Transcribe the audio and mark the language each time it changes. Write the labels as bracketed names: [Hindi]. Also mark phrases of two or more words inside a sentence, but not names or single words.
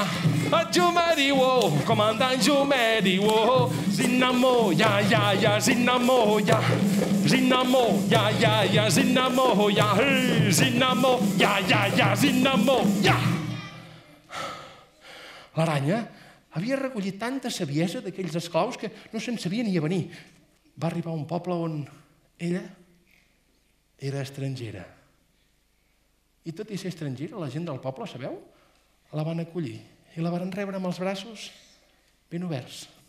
[Catalan] Jume diwo, comandant Jume diwo. Zinamo, ya, zinamo, ya. Zinamo, ya, zinamo, ya. Zinamo, ya, zinamo, ya. L'aranya havia recollit tanta saviesa d'aquells esclaus que no se'n sabia ni a venir. Va arribar a un poble on ella era estrangera. I tot i ser estrangera, la gent del poble, sabeu, la van acollir i la van rebre amb els braços ben oberts.